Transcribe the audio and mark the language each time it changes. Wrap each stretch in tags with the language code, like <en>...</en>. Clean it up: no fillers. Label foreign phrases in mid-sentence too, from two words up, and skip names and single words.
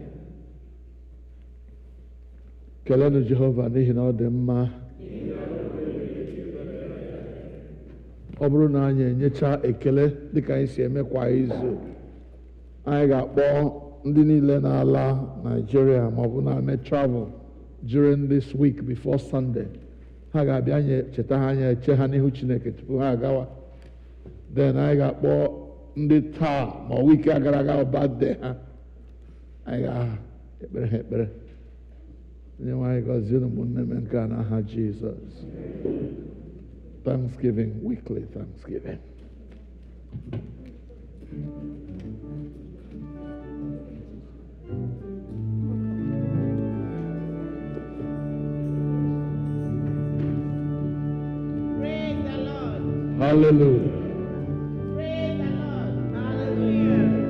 <ig>Kelenụ Jehova n'ihi na ọ dị mma. Ọ bụrụ na anyị enyecha ekele dịka anyị si eme kwa izu, anyị ga-akpọ ndị niile na-ala Nigeria ma ọ bụ na-eme</ig> <en>travel during this week before Sunday.</en> <ig>Ha ga-abịa anyị cheta ha anya eche ha n'ihu Chineke tupu ha agawa. Then anyị ga-akpọ ndị taa ma wiki gara aga birthday ha, anyị ga-ekpere ha ekpere. Onye nwe anyị gọzie unu ụmụnne m nke a n'aha Jizọs.</ig> <en>Thanksgiving, weekly Thanksgiving. Praise the Lord. Hallelujah. Praise the Lord. Hallelujah.</en>